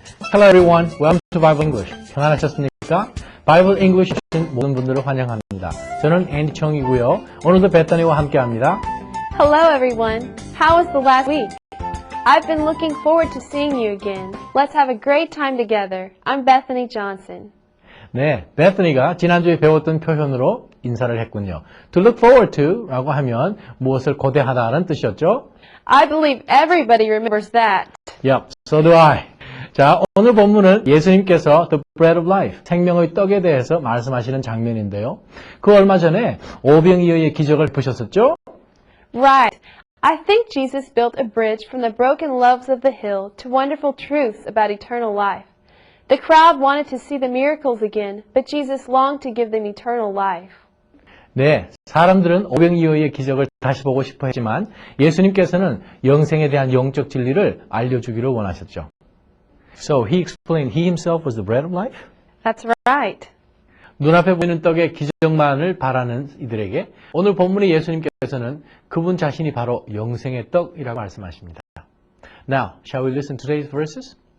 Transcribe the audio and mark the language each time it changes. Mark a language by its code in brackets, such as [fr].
[en] Hello everyone, welcome to Bible English. [ko] 편안하셨습니까? Bible English 주신 모든 분들을 환영합니다. 저는 앤디 청이고요. 오늘도 베타니와 함께합니다. [en] Hello everyone. How was the last week? I've been looking forward to seeing you again. Let's have a great time together. I'm Bethany Johnson. [ko] 네, 베타니가 지난주에 배웠던 표현으로 인사를 했군요. [en] To look forward to [ko] 라고 하면 무엇을 고대하다는 뜻이었죠? [en] I believe everybody remembers that. Yep, so do I. [ko] 자, 오늘 본문은 예수님께서 [en] The Bread of Life, [ko] 생명의 떡에 대해서 말씀하시는 장면인데요. 그 얼마 전에 오병이어의 기적을 보셨었죠? [en] Right. I think Jesus built a bridge from the broken loaves of the hill to wonderful truths about eternal life. The crowd wanted to see the miracles again, but Jesus longed to give them eternal life. [ko] 네, 사람들은 오병이어의 기적을 다시 보고 싶어 했지만 예수님께서는 영생에 대한 영적 진리를 알려주기를 원하셨죠. [en] So he explained he himself was the bread of life. That's right. [ko] 눈앞에 보이는 떡의 기적만을 바라는 이들에게 오늘 본문의 예수님께서는 그분 자신이 바로 영생의 떡이라고 말씀하십니다. [en] Now, shall we listen to today's verses?